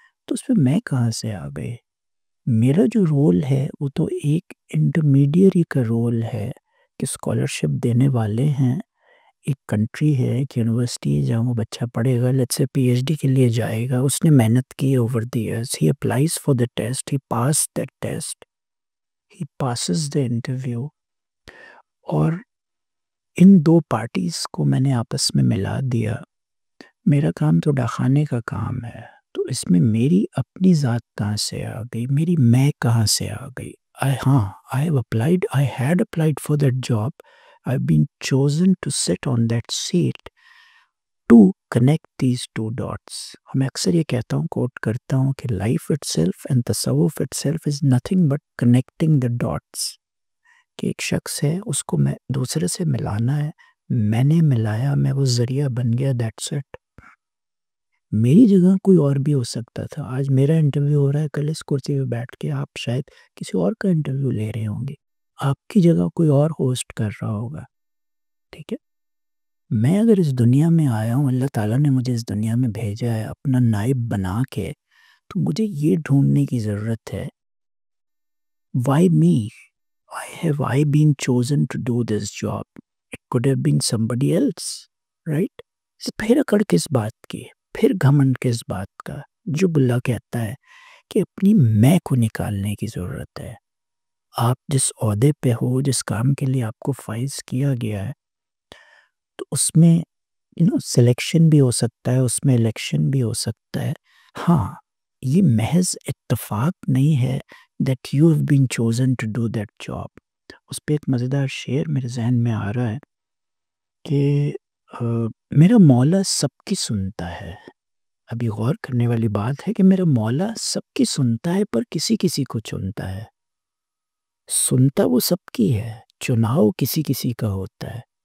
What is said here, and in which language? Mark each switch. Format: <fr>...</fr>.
<ur>تو اس پہ میں کہاں سے آ گئی؟ میرا جو رول ہے وہ تو ایک انٹرمیڈیری کا رول ہے کہ اسکالرشپ دینے والے ہیں، ایک کنٹری ہے، ایک یونیورسٹی ہے جہاں وہ بچہ پڑھے گا، let's say P H D کے لیے جائے گا، اس نے محنت کی</ur> <en>over the years, he applies for the test, he pass that test, he passes the interview,</en> <ur>اور ان دو پارٹیز کو میں نے آپس میں ملا دیا. میرا کام تو ڈاکخانے کا کام ہے، تو اس میں میری اپنی ذات کہاں سے آ گئی، میری میں کہاں سے آ گئی؟</ur> <en>I had applied for that job. I've been chosen to sit on that seat to connect these two dots.</en> <ur>میں اکثر یہ کہتا ہوں، کوٹ کرتا ہوں کہ</ur> <en>life itself and</en> <ur>تصوف</ur> <en>itself is nothing but connecting the dots.</en> <ur>کہ ایک شخص ہے، اس کو میں دوسرے سے ملانا ہے، میں نے ملایا، میں وہ ذریعہ بن گیا،</ur> <en>that's it.</en> <ur>میری جگہ کوئی اور بھی ہو سکتا تھا. آج میرا انٹرویو ہو رہا ہے، کل اس کرسی پہ بیٹھ کے آپ شاید کسی اور کا انٹرویو لے رہے ہوں گے، آپ کی جگہ کوئی اور ہوسٹ کر رہا ہوگا. ٹھیک ہے، میں اگر اس دنیا میں آیا ہوں، اللہ تعالیٰ نے مجھے اس دنیا میں بھیجا ہے اپنا نائب بنا کے، تو مجھے یہ ڈھونڈنے کی ضرورت ہے</ur> <en>why me? Why have I been chosen to do this job? It could have been somebody else, right?</en> <ur>پھر اکڑ کس بات کی، پھر گھمنڈ کس بات کا؟ جو اللہ کہتا ہے کہ اپنی میں کو نکالنے کی ضرورت ہے. آپ جس عہدے پہ ہو، جس کام کے لیے آپ کو فائز کیا گیا ہے، تو اس میں سلیکشن بھی ہو سکتا ہے، اس میں الیکشن بھی ہو سکتا ہے. ہاں، یہ محض اتفاق نہیں ہے</ur> <en>that you have been chosen to do that job.</en> <ur>اس پہ ایک مزیدار شعر میرے ذہن میں آ رہا ہے کہ میرا مولا سب کی سنتا ہے. ابھی غور کرنے والی بات ہے کہ میرا مولا سب کی سنتا ہے پر کسی کسی کو چنتا ہے. سنتا وہ سب کی ہے، چناؤ کسی کسی کا ہوتا ہے.</ur>